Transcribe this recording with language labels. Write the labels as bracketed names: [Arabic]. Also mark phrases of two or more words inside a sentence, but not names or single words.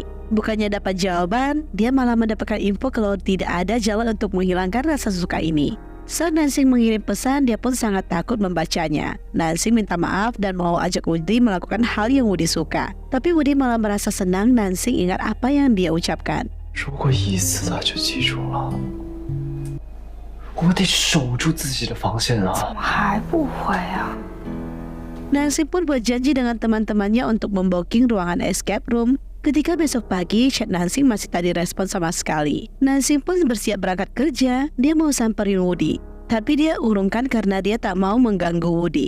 [Indonesian] Bukannya dapat jawaban, dia malah mendapatkan info kalau tidak ada jalan untuk menghilangkan rasa suka ini. Saat Nansing mengirim pesan, dia pun sangat takut membacanya. Nansing minta maaf dan mau ajak Woody melakukan hal yang Woody suka. Tapi Woody malah merasa senang Nansing ingat apa yang dia ucapkan. [Chinese] 如果一次他就记住了，我得守住自己的防线啊！怎么还不回啊？ [Indonesian] Nansing pun berjanji dengan teman-temannya untuk membooking ruangan [English] escape room. [Indonesian] Ketika besok pagi, chat Nansing masih tak direspon sama sekali. Nansing pun bersiap berangkat kerja. Dia mau samperin Woody, tapi dia urungkan karena dia tak mau mengganggu Woody.